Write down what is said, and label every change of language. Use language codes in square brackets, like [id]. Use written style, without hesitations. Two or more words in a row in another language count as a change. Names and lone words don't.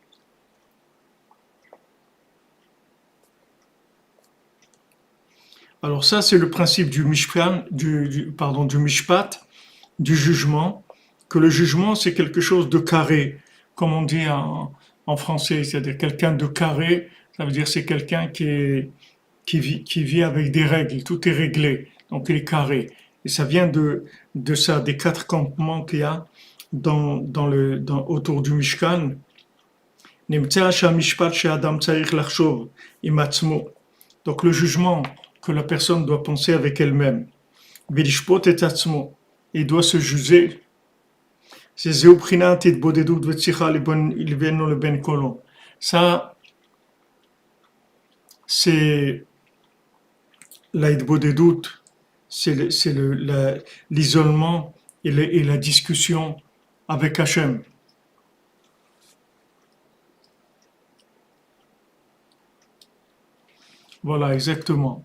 [fr] Alors ça, c'est le principe du mishpan, du mishpat, du jugement, que le jugement, c'est quelque chose de carré, comme on dit en français, c'est-à-dire quelqu'un de carré, ça veut dire c'est quelqu'un qui vit avec des règles, tout est réglé, donc il est carré. Et ça vient de ça, des quatre campements qu'il y a autour du Mishkan. [he] נמצא שהמשפט שאדם צריך לחשוב עם עצמו. [fr] Donc le jugement que la personne doit penser avec elle-même. [he] ולשפוט את עצמו. [fr] Il doit se juger. [he] שזהו בחינת התבודדות ושיחה לבינו לבין קולו. [fr] Ça, c'est la התבודדות, c'est l'isolement et la discussion avec Hachem. Voilà, exactement.